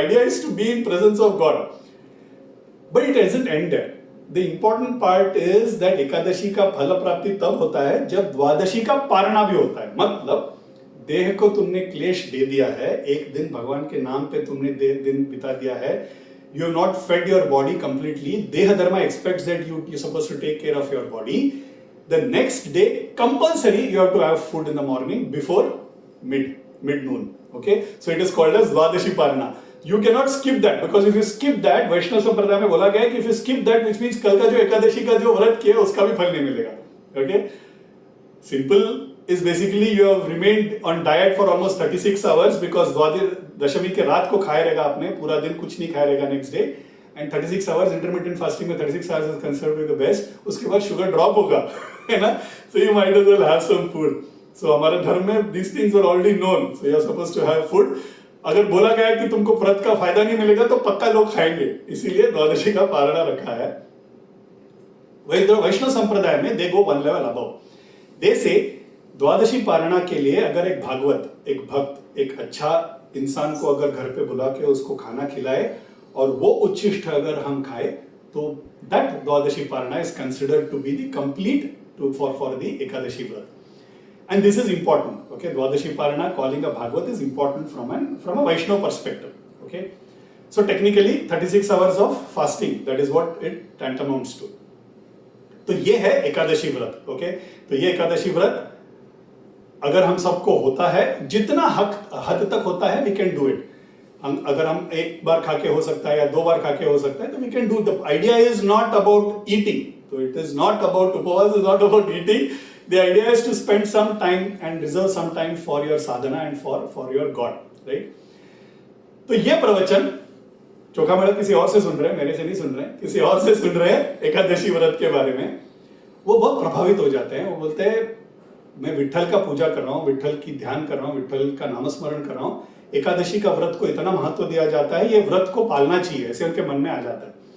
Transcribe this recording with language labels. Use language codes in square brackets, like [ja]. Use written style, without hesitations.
[en] Idea is to be in presence of God, but it doesn't end there. The important part is that [hi] Ekadashi का फल प्राप्ति तब होता है जब द्वादशी का पारणा भी होता है। मतलब देह को तुमने क्लेश दे दिया है, एक दिन भगवान के नाम पे तुमने दिन बिता दिया है, [en] you have not fed your body completely. [hi] देह धर्म [en] expects that you're supposed to take care of your body. The next day compulsory you have to have food in the morning before mid noon. Okay, so it is called as Dwadashi Parana. You cannot skip that, [hi] because [en] if you skip that, Vaishnav Sampradaya में बोला गया है कि if you skip that, which means [hi] कल का जो एकादशी का जो व्रत किया उसका भी फल नहीं मिलेगा। [en] Okay, simple is basically you have remained on diet for almost 36 hours because [hi] दशमी के रात को खाए रहेगा [en] आपने, पूरा दिन कुछ नहीं खाए रहेगा next day, and 36 hours intermittent fasting में 36 hours is considered to be the best. [hi] उसके बाद शुगर ड्रॉप होगा, है ना? [en] So you might as well have some food. So [hi] हमारे धर्म में [en] these things are already known. So you are supposed to have food. [hi] अगर बोला गया है कि तुमको व्रत का फायदा नहीं मिलेगा तो पक्का लोग खाएंगे, इसीलिए द्वादशी का पारणा रखा है। वैष्णव संप्रदाय में [en] they go one level above, they say [hi] द्वादशी पारणा के लिए अगर एक भागवत, एक भक्त, एक अच्छा इंसान को अगर घर पे बुला के उसको खाना खिलाए और वो उच्छिष्ट अगर हम खाए, तो [en] that Dwadashi Parana is considered to be the complete for the [hi] Ekadashi व्रत। [en] And this is important, okay? Dwadashi Parana, calling a Bhagavad, is important from a Vaishnava perspective, okay? So technically 36 hours of fasting, that is what it tantamounts to. [hi] तो ये है एकादशी व्रत, okay? तो ये एकादशी व्रत अगर हम सबको होता है, जितना हद तक होता है, [en] we can do it. [hi] अगर हम एक बार खा के हो सकता है या 2 बार खा के हो सकता है, तो [en] we can do. The idea is not about eating. So it is not about upavas, is not about eating. The idea is to spend some time and reserve some time for your sadhana and for your God, right? [hi] तो ये प्रवचन चोखा मेरा किसी और से सुन रहे हैं, मेरे से नहीं सुन रहे हैं, किसी और से सुन रहे हैं एकादशी व्रत के बारे में। वो बहुत प्रभावित हो जाते हैं। वो बोलते हैं मैं विट्ठल का पूजा कर रहा हूँ, विट्ठल की ध्यान कर रहा हूँ, विट्ठल का नामस्मरण कर रहा हूँ, एकादशी का व्रत को इतना महत्व दिया जाता है, ये व्रत को पालना चाहिए, ऐसे उनके मन में आ जाता है।